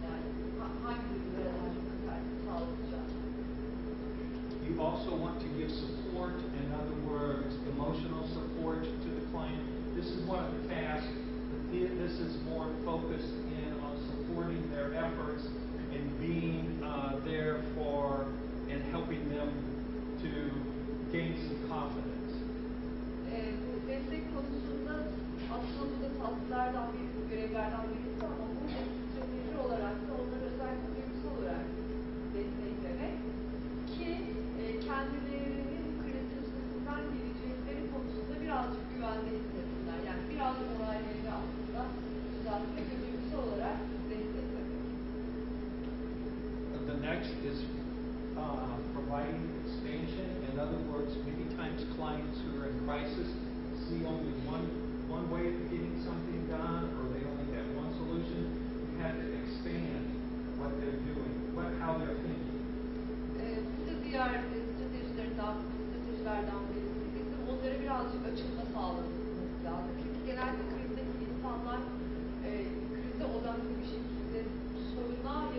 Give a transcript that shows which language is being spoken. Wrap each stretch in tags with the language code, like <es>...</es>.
<tr>Yani hangi duygulara daha çok katarsis sağlayacak.</tr> <en>You also want to give support, in other words, emotional support to the client. This is one of the tasks. This is more focused in on supporting their efforts and being there for and helping them to gain some confidence.</en> <tr>Bu destek konusunda aslında bu da taslardan birisi, görevlerden birisi ama bu strateji olarak da onları özellikle duygusal olarak desteklemek ki kendilerinin kriz üstesinden gelecekleri konusunda birazcık güvende hissetsinler. Yani biraz morallerini aslında düzeltmek ve duygusal olarak desteklemek.</tr> <en>The next is providing expansion. In other words, many times clients who are in crisis see only one way of getting something done, or they only have one solution. You have to expand what they're doing, how they're thinking.</en> <tr>Bu da diğer stratejilerden birisi. Bizim onlara birazcık açılma sağlamamız lazım. Çünkü genelde krizdeki insanlar krize odaklı bir şekilde soruna</tr>